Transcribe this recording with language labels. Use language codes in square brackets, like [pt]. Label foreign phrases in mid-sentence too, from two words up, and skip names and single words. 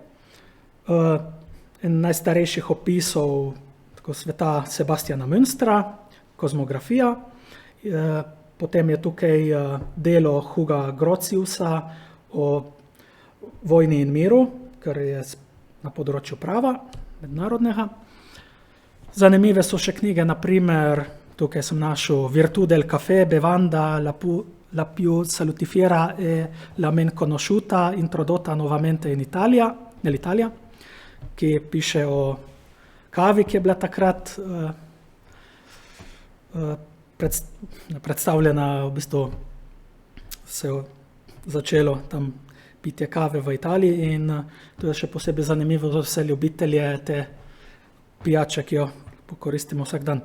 [sl] en najstarejših opisov sveta Sebastiana Münstra, kozmografija, Potem je tukaj delo Huga Grotiusa o vojni in miru, kar je na področju prava mednarodnega. Zanimive so še knjige, naprimer, tukaj sem našel Virtù del caffè, bevanda, la più salutifiera e la men conosciuta, introdotta nuovamente nell'Italia, ki piše o kavi, ki je bila takrat predstavljena, v bistvu se je začelo tam pitje kave v Italiji in to je še posebej zanimivo za vse ljubitelje te pijače, ki jo pokoristimo vsak dan.